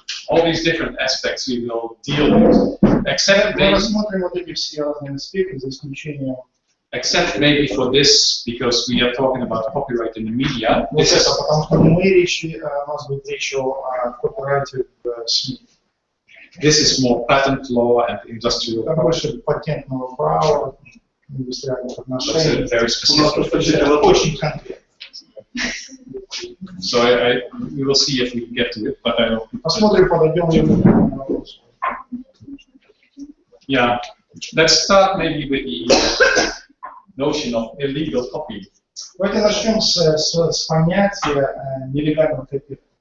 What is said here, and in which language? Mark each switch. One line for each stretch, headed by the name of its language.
English: All these different aspects we will deal with, except
Russian: Мы рассмотрим вот эти все разные аспекты, за исключением
English: maybe for this, because we are talking about copyright in the media.
Russian: вот
English: This is,
Russian: это, потому что у нас будет речь о копирайте в СМИ.
English: this is more patent law and industrial
Russian: Там
English: property.
Russian: больше патентного права, индустриальных
English: That's
Russian: отношений.
English: very specific.
Russian: Очень конкретно.
English: So we will see if we can get to it, but I don't.
Russian: Посмотрим, подойдем ли мы к этому вопросу.
English: Yeah, let's start maybe with the notion of illegal copy.
Russian: Давайте начнем с понятия нелегального копирования.